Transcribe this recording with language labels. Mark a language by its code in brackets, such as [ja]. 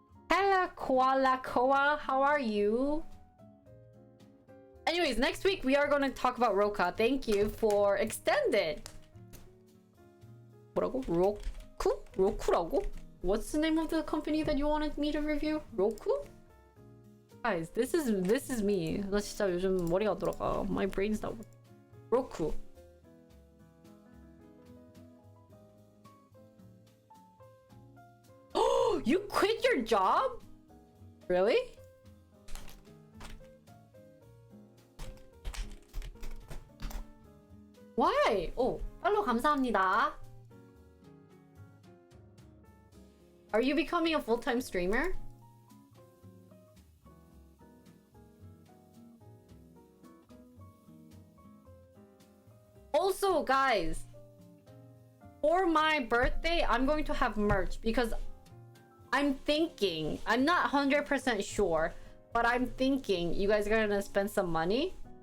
[en] Hello, Koala Koa. How are you? Anyways, next week we are going to talk about Roka. Thank you for extended. [ko] 뭐라고? [en] Roku? Roku라고? What's the name of the company that you wanted me to review? Roku? Guys, this is me. [ko] 나 진짜 요즘 머리가 안 돌아가. [en] My brain's not working. Roku. Oh, you quit your job? Really? Why? [ko] Oh, 팔로우 감사합니다. [en] Are you becoming a full-time streamer? Also, guys, for my birthday, I'm going to have merch because I'm thinking, I'm not 100% sure, but I'm thinking you guys are gonna spend some money.